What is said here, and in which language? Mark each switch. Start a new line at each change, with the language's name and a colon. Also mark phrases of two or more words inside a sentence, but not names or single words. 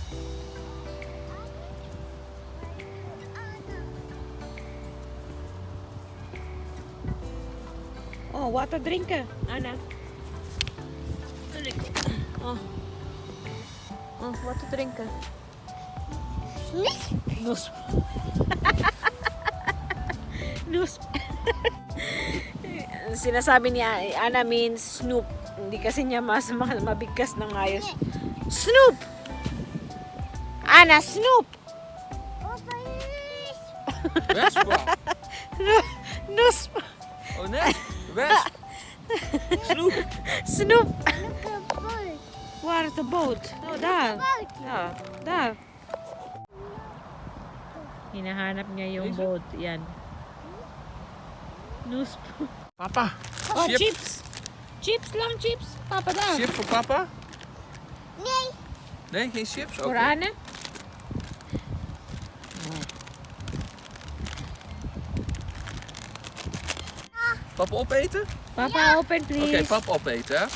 English: Oh, water drinker, Anna. Oh. Oh, water drinker. Nus. Nus.
Filipino: Sinasabi ni Anna means Snoop. Hindi kasi niya mabigkas ng ayos.
Dutch: Snoop! Anna, Snoop! Vespa. Nus. Oh, nee. Vespa. Snoep. Snoop!
English: Look at boat. Where's the boat?
Dutch: Oh, daar. Yeah, daar.
Filipino: Hinahanap niya yung boat. Yan. Nus.
Dutch: Papa. Oh, Chip. chips. Chips lang, chips. Papa, daar. Chips voor papa? Nee. Nee, geen chips? Voor Oké. Anne. Papa opeten? Papa, open Oké, please. papa opeten, hè?